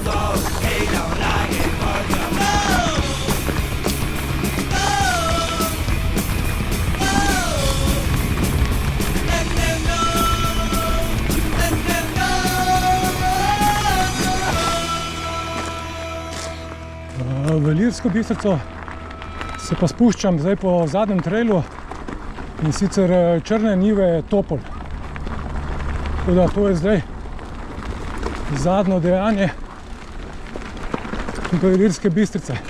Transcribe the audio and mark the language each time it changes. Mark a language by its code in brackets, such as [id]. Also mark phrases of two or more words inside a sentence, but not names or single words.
[en] He don't like it, but you know. Let them know. Let them know. [sl] V Ilirsko Bistrico se pa spuščam zdaj po zadnjem trailu, in sicer Črne njive Topol. Tako da to je zdaj zadnje dejanje do Ilirske Bistrice.